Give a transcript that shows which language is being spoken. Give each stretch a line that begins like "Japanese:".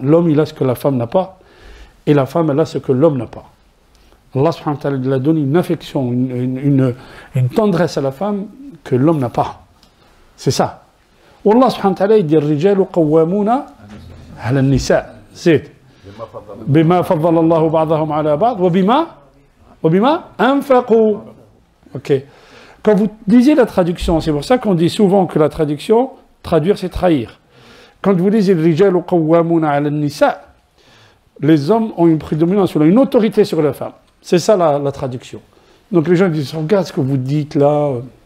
French: L'homme, il a ce que la femme n'a pas, et la femme, elle a ce que l'homme n'a pas. Allah subhanahu wa ta'ala lui a donné une affection, une tendresse à la femme que l'homme n'a pas. C'est ça. Allah subhanahu wa ta'ala, il dit
Arabic: الرجال قوامون على النساء. C'est بما فضل الله بعضهم على بعض وبما أنفقوا.
French: Ok. Quand vous lisez la traduction, c'est pour ça qu'on dit souvent que la traduction, traduire c'est trahir. Quand vous lisez
Arabic: الرجال قوامون على النساء,
French: les hommes ont une prédominance, une autorité sur les femmes. C'est ça la traduction. Donc les gens disent, regarde ce que vous dites là.